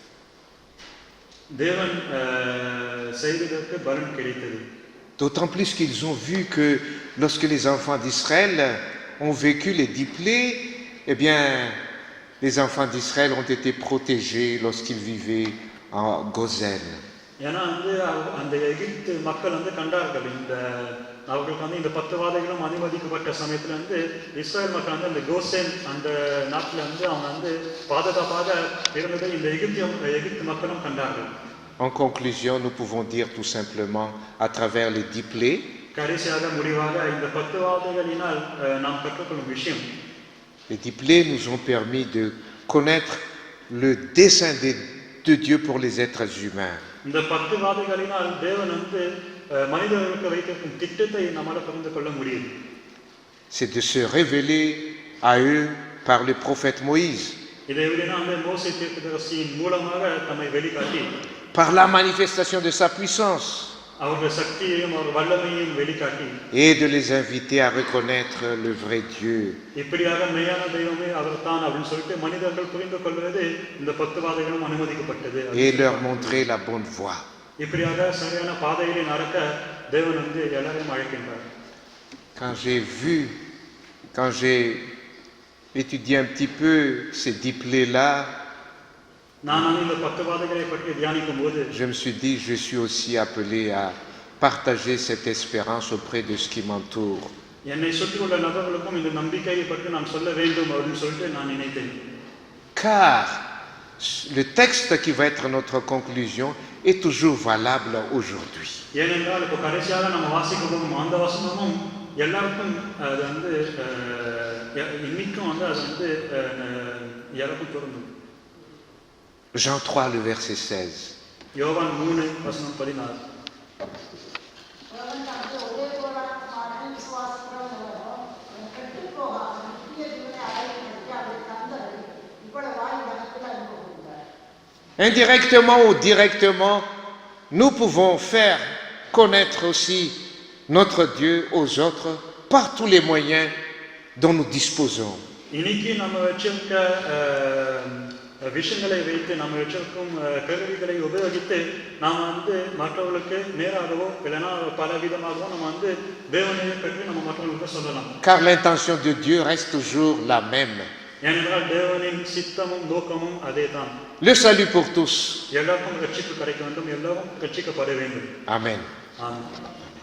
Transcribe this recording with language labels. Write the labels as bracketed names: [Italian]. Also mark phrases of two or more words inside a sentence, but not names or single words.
[Tamil] தேவன் செய்ததற்கு பலன் கிடைத்தது. [French] D'autant plus qu'ils ont vu que lorsque les enfants d'Israël ont vécu les 10 plaies, eh bien, les enfants d'Israël ont été protégés lorsqu'ils vivaient en Gozen. [Tamil] ஏன்னா வந்து அந்த எகிப்து மக்கள் வந்து கண்டார்கள் இந்த அவர்களுக்கு வந்து இந்த 10 வாதைகளும் அனுமதிக்கப்பட்ட சமயத்துல வந்து இஸ்ரவேல் மக்கள் வந்து அந்த கோசேன் அந்த நாட்டில் வந்து அவங்க வந்து பாதுகாப்பாக இருந்ததை இந்த எகிப்து மக்களும் கண்டார்கள். [French] En conclusion, nous pouvons dire tout simplement, à travers les 10 plaies, [Tamil] கடைசியாக முடிவாக இந்த 10 வாதைகளினால் நாம் கற்றுக்கொள்ளும் விஷயம், [French] les 10 plaies nous ont permis de connaître le dessein de Dieu pour les êtres humains. [Tamil] இந்த 10 வாதைகளினால் தேவன் வந்து மனிதர்களுக்கு வைத்திருக்கும் திட்டத்தை நம்மால் புரிந்து கொள்ள முடியும். [French] C'est de se révéler à eux par le prophète Moïse, [Tamil] இதை எப்படின்னா அந்த மோசே தீர்க்கதரிசியின் மூலமாக தம்மை வெளிக்காட்டி [French] par la manifestation de sa puissance, [Tamil] அவருடைய சக்தியையும் அவர் வல்லமையையும் வெளிக்காட்டி [French] et de les inviter à reconnaître le vrai Dieu. [Tamil] இப்படியாக மெய்யான தெய்வமே அவர் தான் அப்படின்னு சொல்லிட்டு மனிதர்கள் புரிந்து கொள்வது இந்த 10 வாதைகளும் அனுமதிக்கப்பட்டது. [French] Et leur montrer la bonne voie. [Tamil] இப்படியாக சரியான பாதையிலே நடக்க தேவன் வந்து எல்லாரையும் அழைக்கின்றார். [French] Quand j'ai étudié un petit peu ces 10 plaies-là, [Tamil] நான் இந்த 10 வாதைகளை பற்றி தியானிக்கும் போது [French] je me suis dit, je suis aussi appelé à partager cette espérance auprès de ce qui m'entoure. [Tamil] என்னை சுற்றியுள்ள நபர்களுக்கும் இந்த நம்பிக்கையை பற்றி நான் சொல்ல வேண்டும் அப்படின்னு சொல்லிட்டு நான் நினைத்தேன். [French] Car le texte qui va être notre conclusion est toujours valable aujourd'hui. [Tamil] ஏனென்றால் இப்போ கடைசியாக நம்ம வாசிக்க போகும் அந்த வசனமும் எல்லாருக்கும் அது வந்து இன்னைக்கும் வந்து அது வந்து எல்லாருக்கும் பொருந்தும். [French] Jean 3, le verset 16. [Tamil] யோவான் 3:16. [French] Indirectement ou directement, nous pouvons faire connaître aussi notre Dieu aux autres par tous les moyens dont nous disposons. [Tamil] இன்னைக்கு நம்ம வச்சிருக்க விஷயங்களை வைத்து நம்ம வச்சிருக்கும் கருவிகளை உபயோகித்து நாம் வந்து மற்றவர்களுக்கு நேராகவோ இல்லைன்னா பல விதமாகவோ நம்ம வந்து தேவனை பற்றி நம்ம மற்றவர்களுக்கு சொல்லலாம். [French] Car l'intention de Dieu reste toujours la même. [Tamil] ஏனென்றால் தேவனின் சித்தமும் நோக்கமும் அதே தான். [French] Le salut pour tous. [Tamil] எல்லாருக்கும் ரட்சிப்பு கிடைக்க வேண்டும், எல்லாரும் ரட்சிக்கப்பட வேண்டும். [French] Amen. [Tamil] ஆமென்.